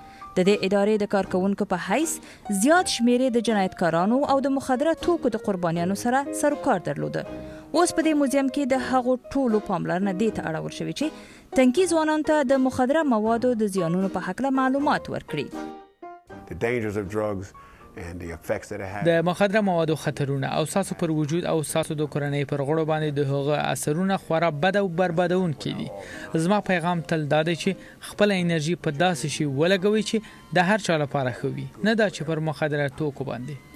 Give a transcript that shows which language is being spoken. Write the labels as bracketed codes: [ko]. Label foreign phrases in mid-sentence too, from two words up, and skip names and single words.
[ps] د دې ادارې د کارکونکو په حیث زیات شمیرې د جنایتکارانو او د مخدره توکو د قربانیانو سره سروکار درلوده. اوس په دې موزیم کې د هغو ټولو پاملرنه دې ته اړول شوې چې تنکي ځوانانو ته د مخدره موادو د زیانونو په هکله معلومات ورکړي. [en] The dangers of drugs [ps] د مخدره موادو خطرونه او ساسو پر وجود او ساسو د کورنۍ پر غړو باندې د هغه اثرونه خورا بد او بربادونکي دي. زما پیغام تل دا دی چې خپل انرژي په داسې شي ولګوي چې د هر چا لپاره ښه وي، نه دا چې پر مخدره توکو باندې.